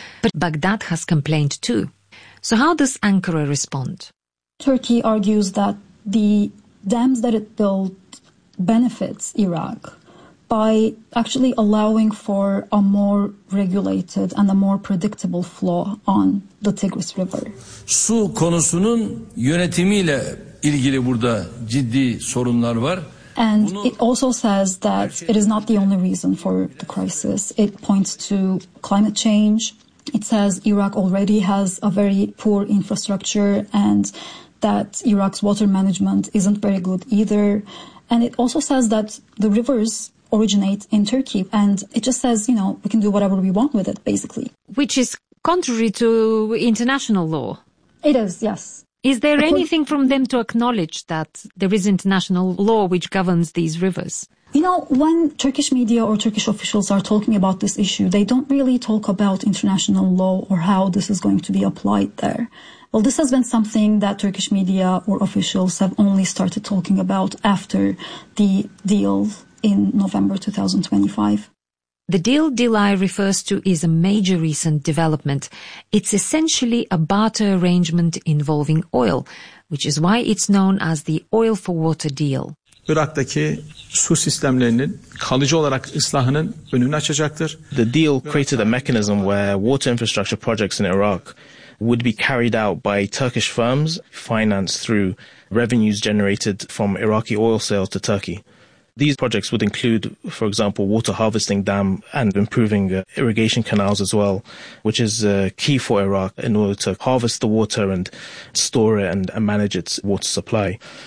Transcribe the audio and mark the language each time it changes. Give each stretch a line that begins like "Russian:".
English: But Baghdad has complained too. So how does Ankara respond? Turkey argues that the dams that it built benefits Iraq by actually allowing for a more regulated and a more predictable flow on the Tigris River.
Turkish: Su konusunun yönetimiyle ilgili burada ciddi sorunlar var.
English: And bunu, it also says that it is not the only reason for the crisis. It points to climate change. It says Iraq already has a very poor infrastructure and that Iraq's water management isn't very good either. And it also says that the rivers originate in Turkey, and it just says, you know, we can do whatever we want with it, basically. Which is contrary to international law. It is, yes. Is there anything from them to acknowledge that there is international law which governs these rivers? You know, when Turkish media or Turkish officials are talking about this issue, they don't really talk about international law or how this is going to be applied there. Well, this has been something that Turkish media or officials have only started talking about after the deal in November 2025. The deal Dilay refers to is a major recent development. It's essentially a barter arrangement involving oil, which is why it's known as the Oil for Water Deal.
Turkish: Irak'taki su sistemlerinin kalıcı olarak ıslahının önünü açacaktır.
English: The deal created a mechanism where water infrastructure projects in Iraq would be carried out by Turkish firms financed through revenues generated from Iraqi oil sales to Turkey. These projects would include, for example, water harvesting dam and improving irrigation canals as well, which is key for Iraq in order to harvest the water and store it and manage its water supply.